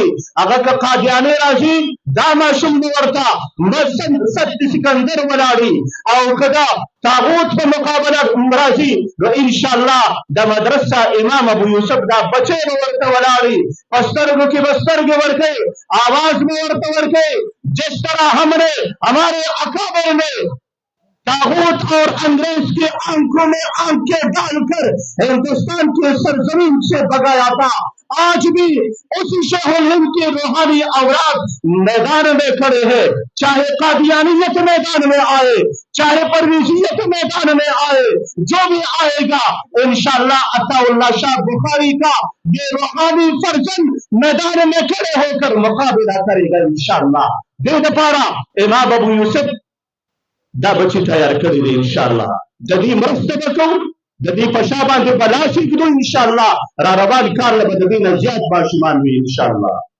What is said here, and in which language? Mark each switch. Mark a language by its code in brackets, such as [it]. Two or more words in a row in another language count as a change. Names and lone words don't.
[ps] هغه که قادیانۍ راځي دا ماشوم به ورته صد سکندر ولاړي، او که دا طاغوت په مقابله راځي نو انشاءالله د مدرسه امام ابو یوسف دا بچی به ورته ولاړي، په سترګو کې به سترګې ورکوي، آواز به ورته ورکوي. [ur] جس طرح ہم نے ہمارے اکابر نے طاغوت اور انگریز کے آنکھوں میں آنکھیں ڈال کر ہندوستان کے سرزمین سے بگایا تھا، آج بھی اسی شہر ہند کے روحانی اوراد میدان میں کھڑے ہیں. چاہے قادیانیت میدان میں آئے، چاہے پرویزیت میدان میں آئے، جو بھی آئے گا انشاءاللہ عطا اللہ شاہ بخاری کا یہ روحانی فرزند میدان میں کھڑے ہو کر مقابلہ کرے گا انشاءاللہ. [ps] دې دپاره امام ابو یوسف دا بچی تیار کړی دی. انشاءالله د دې مرسته به کوو، د دې په شا باندې به لاس ایږدو. انشاءالله را روان کار له به د دې نه زیات ماشومان وي انشاءالله.